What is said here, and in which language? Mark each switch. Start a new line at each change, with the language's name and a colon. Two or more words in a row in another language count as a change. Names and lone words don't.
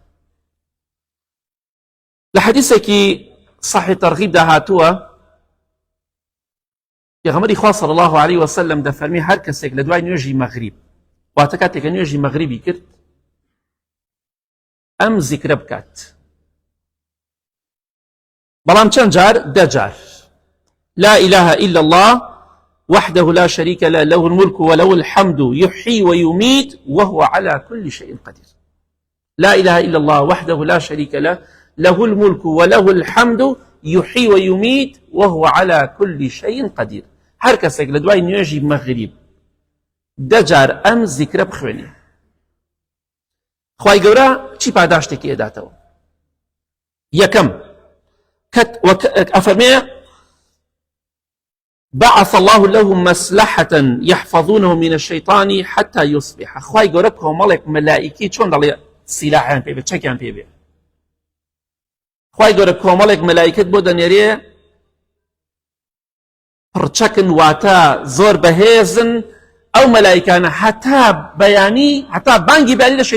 Central Kurdish: لە حەدیثێکی صحیح تەرغیب داهاتووە پێغەمبەری خوا
Arabic: صلی الله عليه وسلم
Central Kurdish: دەفەرمی هەر کەسێک لە دوای نوێژی مەغریب واتە کاتێک کە نوێژی مەغریبی کرد ئەم زیکرە بکات بەڵام چەند جار 10 جار
Arabic: لا إله إلا الله وحده لا شريك له له الملك وله الحمد يحيي ويميت وهو على كل شيء قدير. لا إله إلا الله وحده لا شريك له له الملك وله الحمد يحيي ويميت وهو على كل شيء قدير.
Central Kurdish: هر کەسێک لە دوای نوێژی مەغریب 10 جار ئەم زیکرە بخوێنێ خوای گەورە چی پاداشتێکی ئەداتەوە؟ یەکەم ئەفەرمێ
Arabic: بعث الله له مسلحة يحفظونه من الشيطان حتى يصبح.
Central Kurdish: خواي گەورە کۆمەڵێک مەلائیکی چۆن دەڵێ سیلاحیان پێ بێ چەکیان پێ بێ خواي گەورە کۆمەڵێک مەلائیکت بۆ دەنێرێ پڕچەکن واتە زۆر بەهێزن ئەو مەلائیکانە هەتا بەیانی هەتا بانگی بەیانی لە